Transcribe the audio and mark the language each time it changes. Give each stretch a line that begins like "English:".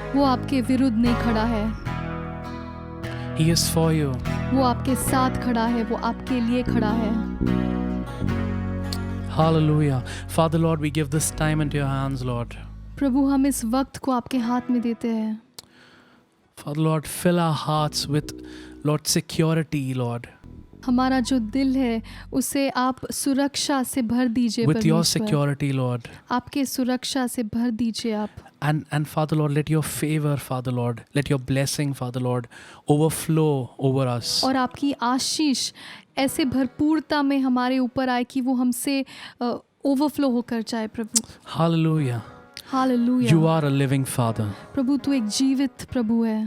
Hindi: वो आपके विरुद्ध नहीं खड़ा है,
English: He is for you.
Hindi: वो आपके साथ खड़ा है, वो आपके लिए खड़ा है।
English: Hallelujah. Father, Lord, we give this time into your hands, Lord.
Hindi: प्रभु हम इस वक्त को आपके हाथ में देते हैं।
English: Father, Lord, fill our hearts with, Lord, security, Lord.
Hindi: हमारा जो दिल है उसे आप सुरक्षा से भर दीजिए
English: With your
Hindi: परमेश्वर।
English: security, Lord.
Hindi: आपके सुरक्षा से भर दीजिए आप।
English: And Father, Lord, let your favor, Father, Lord, let your blessing, Father, Lord, overflow over us.
Hindi: और आपकी आशीष ऐसे भरपूरता में हमारे ऊपर आए कि वो हमसे ओवरफ्लो होकर जाए प्रभु।
English: Hallelujah.
Hindi: Hallelujah.
English: You are a living Father.
Hindi: प्रभु तू एक जीवित प्रभु है।